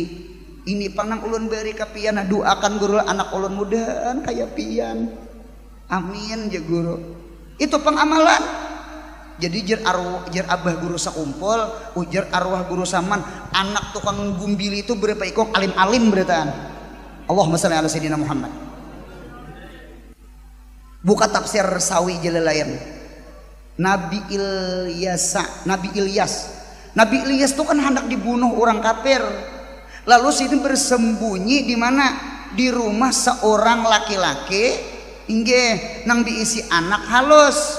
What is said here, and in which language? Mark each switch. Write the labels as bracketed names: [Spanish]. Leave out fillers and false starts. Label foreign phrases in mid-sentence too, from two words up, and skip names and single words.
[Banjar] Ini panang ulun beri kapian. Nah doakan guru anak ulun mudahan kayak pian. Amin ya guru. Itu pengamalan. Jadi jer abah guru sakumpul, ujar arwah guru Saman, anak tukang gumbili itu berapa ikut alim-alim beritaan. [Arabic] اللهم صل على سيدنا محمد. [Banjar] Buka tafsir Sawi Jalalayan. Nabi Ilyas itu kan hendak dibunuh orang kafir. Lalu sini bersembunyi di mana? Di rumah seorang laki-laki, inggih nang diisi anak halus.